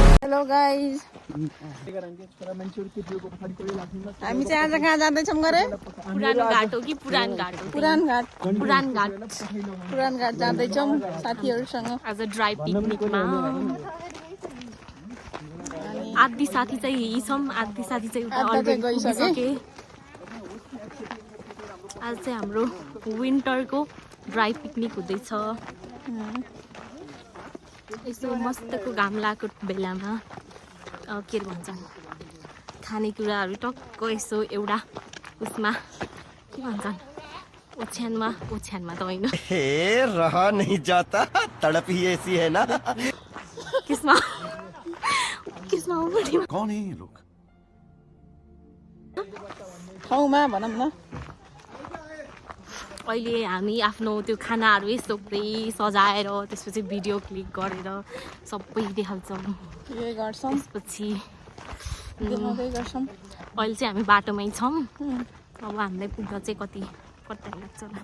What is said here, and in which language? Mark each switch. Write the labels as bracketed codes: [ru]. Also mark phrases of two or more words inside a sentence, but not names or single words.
[en] hello guys [ne] हामी चाहिँ आज कहाँ जाँदैछौँ गरे पुरानो घाट हो कि पुरान घाट हो पुरान घाट जाँदैछौँ साथीहरूसँग आज ड्राई पिकनिकमा आधी साथी चाहिँ यही छौँ आधी साथी चाहिँ उता अलरेडी गइसके आज चाहिँ हाम्रो विन्टरको [en] dry picnic [ne] हुँदैछ यसो मस्तको घाम लागेको बेलामा के भन्छन् खानेकुराहरू टक्क यसो एउटा उसमा के भन्छन् ओछ्यानमा त होइन [hi] रहा नहीं जाता तड़प ही ऐसी है ना [ne] किसमा [hi] कौन है ये लोग [ne] ठाउँमा भनौँ न अहिले हामी आफ्नो त्यो खानाहरू यस्तो पुरै सजाएर त्यसपछि [en] video click [ne] गरेर सबै देखाउँछौँ त्यसपछि अहिले चाहिँ हामी बाटोमै छौँ अब हामीलाई पुग्न चाहिँ कति टाइम लाग्छ होला